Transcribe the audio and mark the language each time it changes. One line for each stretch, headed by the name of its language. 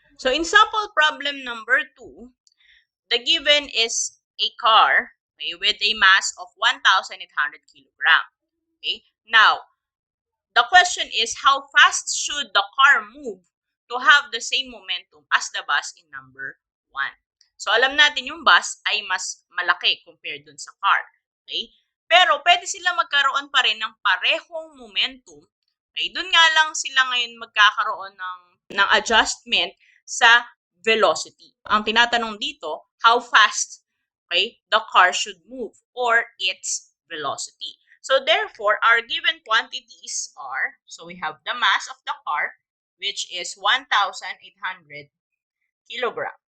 English: So in sample problem number 2, the given is a car, okay, with a mass of 1,800 kilogram. Okay? Now, the question is, how fast should the car move to have the same momentum as the bus in number 1?
Filipino: So, alam natin yung bus ay mas malaki compared dun sa car. Okay? Pero, pwede sila magkaroon pa rin ng parehong momentum. Okay? Dun nga lang sila ngayon magkakaroon ng adjustment sa velocity. Ang tinatanong dito,
English: how fast, okay, the car should move or its velocity. So therefore, our given quantities are, so we have the mass of the car, which is 1,800 kilogram.